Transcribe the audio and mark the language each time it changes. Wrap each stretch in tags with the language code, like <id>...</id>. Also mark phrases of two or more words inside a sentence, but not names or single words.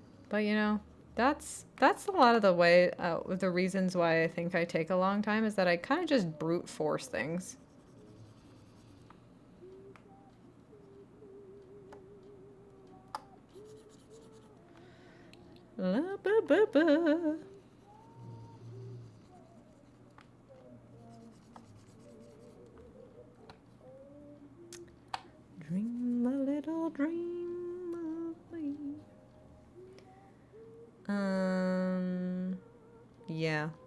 <en>But you know, that's a lot of the way, the reasons why I think I take a long time is that I kind of just brute force things. La ba ba ba. Dream a little dream of me. Yeah.</en>